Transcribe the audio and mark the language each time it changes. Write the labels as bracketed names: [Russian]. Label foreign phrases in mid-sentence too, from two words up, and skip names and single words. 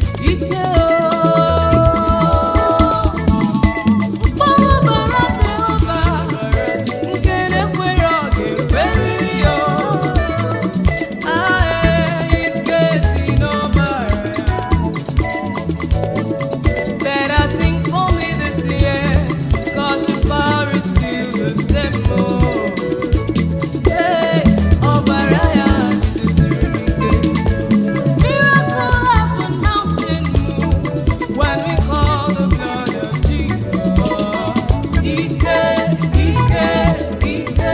[Igbo] Ike o. Mkpọwa bara Jehova, nke na-ekwere ọ ga-ekweriri ya o. Ah, eh, ike dị n'ọbara ya. [English] Better things for me this year, 'cause his power is still the same, oh. [Igbo] Hey, ọbara ya jidesiri m ike. [English] Miracle happen, mountain move when we call the blood of Jesus. [Igbo] Ike, ike, ike.